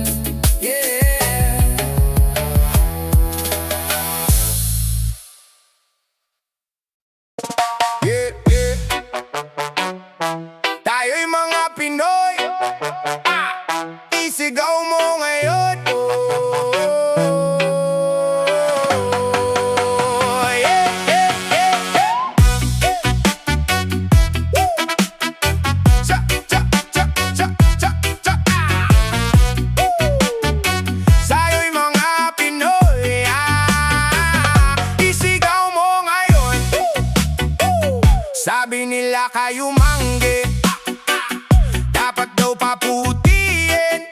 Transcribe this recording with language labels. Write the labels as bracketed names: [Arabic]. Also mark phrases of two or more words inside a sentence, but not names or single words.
[English] Yeah. Yeah, yeah. [Filipino] Tayo'y mga Pinoy, isigaw mo ngayon. [English] Oh, yeah, yeah, yeah, yeah. Woo! Cha, cha, cha, cha, cha, cha. Woo! [Filipino] Tayo'y mga Pinoy, isigaw mo ngayon. Sabi nila kayo mangge, dapat daw paputiin.